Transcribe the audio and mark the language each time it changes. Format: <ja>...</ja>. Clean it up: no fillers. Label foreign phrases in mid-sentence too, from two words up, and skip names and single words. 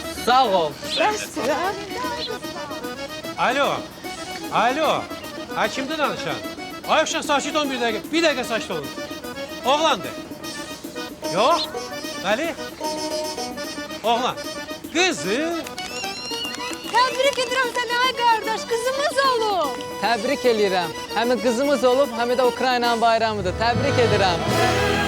<az>Sağ ol. Bəsdir, ha? Alo. Alo. Ha kimdir danışan? Ayıpşan sakit olun</az> <tr>bir dakika. Bir dakika</tr> <az>sakit olun. Oğlandı. Yok. Ali.</az> <tr>Oğlan. Kızı.</tr> <az>Təbrik edirəm səni ay qardaş, qızımız olub. Təbrik eləyirəm. Həm qızımız olub, həm də Ukraynanın bayramıdır. Təbrik edirəm.</az>